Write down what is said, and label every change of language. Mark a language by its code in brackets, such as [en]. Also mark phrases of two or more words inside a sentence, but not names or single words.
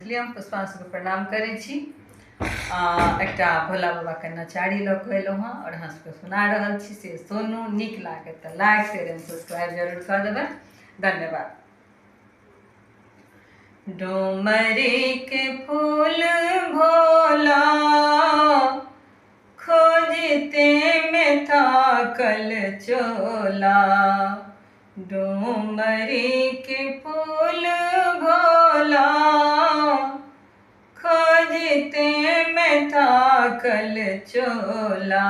[mai] इसलिए हम पुष्पांशु को प्रणाम करै छी। एकटा भोला बाबा के नचारी लऽ कऽ एलहुँ हँ और अहाँ सबके सुना रहल छी, से सुनू। नीक लागे तऽ [en] like share and subscribe [mai] जरूर कऽ देबै। धन्यवाद। डोमरी के फूल भोला खोजते में थाकल चोला। डोमरी के फूल भोला खोजते में थाकल चोला।